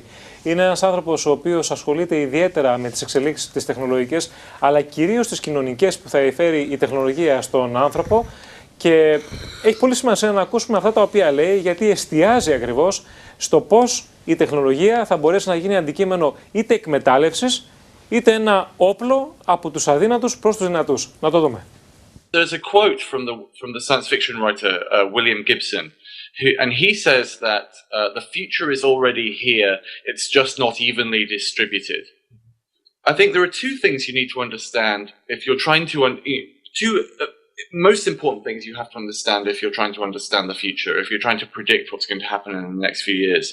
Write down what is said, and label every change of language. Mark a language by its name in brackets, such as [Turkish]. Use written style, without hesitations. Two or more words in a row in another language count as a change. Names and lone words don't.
[Greek] Είναι ένας άνθρωπος ο οποίος ασχολείται ιδιαίτερα με τις εξελίξεις τις τεχνολογικές, αλλά κυρίως τις κοινωνικές που θα εφέρει η τεχνολογία στον άνθρωπο. Και έχει πολύ σημασία να ακούσουμε αυτά τα οποία λέει, γιατί εστιάζει ακριβώς στο πώς η τεχνολογία θα μπορέσει να γίνει αντικείμενο είτε εκμετάλλευσης, είτε ένα όπλο από τους αδύνατους προς τους δυνατούς. Να το δούμε. [English] There's a quote from the science fiction writer William Gibson, and he says that the future is already here, it's just not evenly distributed. I think there are two things you need to understand if you're trying to most important things you have to understand if you're trying to understand the future, if you're trying to predict what's going to happen in the next few years.